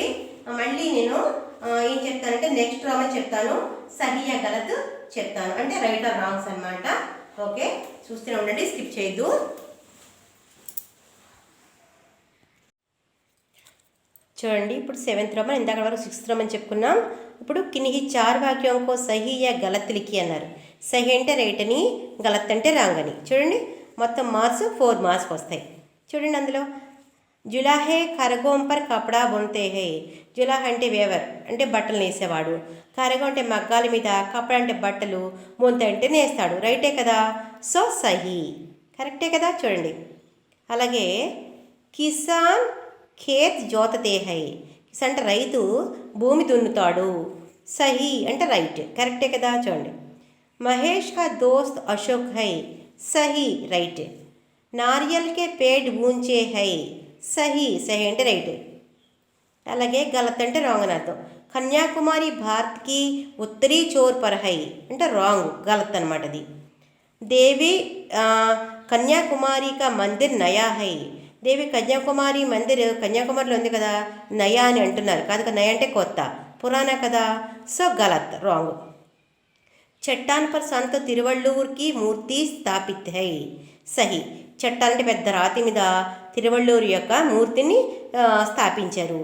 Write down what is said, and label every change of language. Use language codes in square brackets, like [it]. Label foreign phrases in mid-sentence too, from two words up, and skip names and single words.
[te] మళ్ళీ నేను ఏం చెప్తానంటే నెక్స్ట్ రామని చెప్తాను, [hi] सही या गलत [te] చెప్తాను, అంటే [en] right or wrongs [te] అనమాట. ఓకే, చూస్తూనే ఉండండి, స్కిప్ చేయొద్దు. చూడండి, ఇప్పుడు 7th రోమన్, ఇందాక వరకు 6th రోమన్ చెప్పుకున్నాం. [hi] ఇప్పుడు किन्हीं 4 वाक्यों को सही या गलत लिखि అన్నారు. [te] సహీ అంటే రైట్ అని, గలత్ అంటే రాంగ్ అని. చూడండి, మొత్తం మార్క్స్ 4 మార్క్స్ వస్తాయి. చూడండి, అందులో [hi] जुलाहे करघों पर कपड़ा बुनते हैं. [te] జులాహ్ అంటే వేవర్, అంటే బట్టలు నేసేవాడు. కరగో అంటే మగ్గాల మీద, కపడ అంటే బట్టలు, బొంత అంటే నేస్తాడు. రైటే కదా, సో సహీ, కరెక్టే కదా. చూడండి, అలాగే [hi] किसान खेत जोतते हैं. [te] కిసాన్ అంటే రైతు భూమి దున్నుతాడు. సహీ అంటే రైట్, కరెక్టే కదా. [hi] చూడండి, महेश का दोस्त अशोक है. సహీ, రైట్. नारियल के पेड़ ऊंचे हैं. सही सही [te] అంటే రైట్. అలాగే గలత్ అంటే రాంగ్ అని అర్థం. [hi] कन्याकुमारी भारत की उत्तरी छोर पर है [te] అంటే రాంగ్, గలత్ అనమాట అది. [hi] देवी कन्याकुमारी का मंदिर नया है. [te] దేవి కన్యాకుమారి మందిర్ కన్యాకుమారిలో ఉంది కదా, నయా అని అంటున్నారు. కాదు కదా, నయా అంటే కొత్త, పురాణా కదా, సో గలత్, రాంగ్. [hi] चट्टान पर संत तिरुवल्लूर की मूर्ति स्थापित है, सही. [te] చట్టాన్ అంటే పెద్ద రాతి మీద తిరువళ్ళూరు యొక్క మూర్తిని స్థాపించారు.